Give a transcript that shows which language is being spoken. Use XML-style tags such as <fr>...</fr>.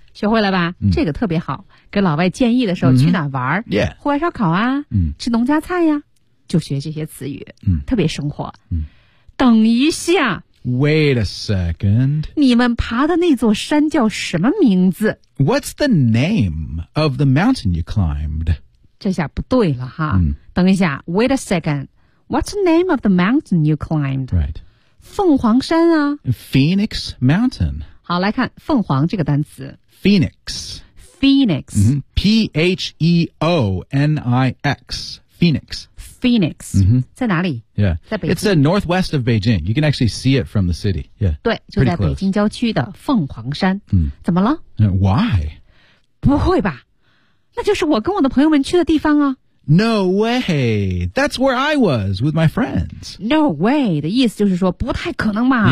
<zh>学会了吧、这个特别好给老外建议的时候、去哪玩、户外烧烤啊、吃农家菜呀、就学这些词语、特别生活、等一下</zh> <en>Wait a second</en> <zh>你们爬的那座山叫什么名字</zh> <en>What's the name of the mountain you climbed</en> <zh>这下不对了哈、等一下</zh> <en>Wait a second What's the name of the mountain you climbed、 right.</en> <zh>凤凰山啊</zh> <en>Phoenix Mountain</en> <zh>好来看凤凰这个单词</zh> <en>Phoenix. Phoenix.、 P-H-E-O-N-I-X. Phoenix.</en> <zh>Phoenix.、在哪里</zh> <en>Yeah.</en> <zh>在北京</zh> <en>It's a northwest of Beijing. You can actually see it from the city. Yeah.</en> <zh>对就在北京郊区的凤凰山。怎么了</zh> <en>Why?</en> <zh>不会吧那就是我跟我的朋友们去的地方啊。</zh> <en>No way. That's where I was with my friends. No way.</en> <zh>的意思就是说不太可能嘛。</zh>